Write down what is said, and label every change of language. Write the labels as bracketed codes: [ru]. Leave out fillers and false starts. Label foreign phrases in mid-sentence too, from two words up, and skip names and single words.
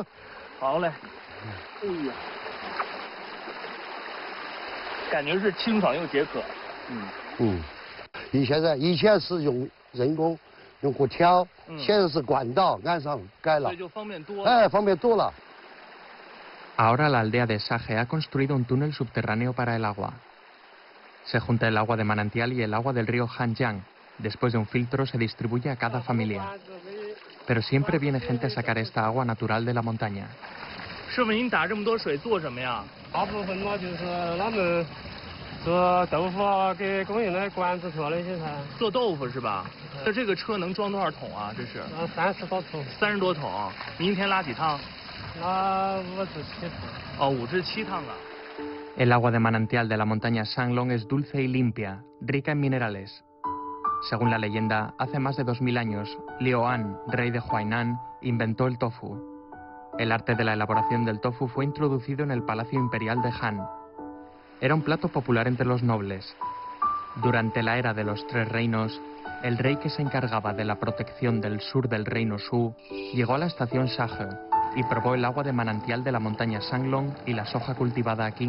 [zh] 好嘞。哎呀，感觉是清爽又解渴。以前是用人工用锅挑，现在是管道岸上盖了，所以就方便多了。方便多了。 [es] Ahora la aldea de Shage ha construido un túnel subterráneo para el agua. Se junta el agua de manantial y el agua del río Hanjiang. Después de un filtro se distribuye a cada familia. Pero siempre viene gente a sacar esta agua natural de la montaña. [zh] 师傅，您打这么多水做什么呀？大部分嘛就是他们做豆腐啊，给供应的管子车那些噻。做豆腐是吧？那这个车能装多少桶啊？这是？30多桶。 30多桶，您一天拉几趟？拉5至7趟。哦，5至7趟啊。 [es] El agua de manantial de la montaña Shanglong es dulce y limpia, rica en minerales. Según la leyenda, hace más de 2000 años, Liu An, rey de Huainan, inventó el tofu. El arte de la elaboración del tofu fue introducido en el Palacio Imperial de Han. Era un plato popular entre los nobles. Durante la era de los Tres Reinos, el rey que se encargaba de la protección del sur del reino Shu llegó a la estación Shahe y probó el agua de manantial de la montaña Shanglong y la soja cultivada aquí.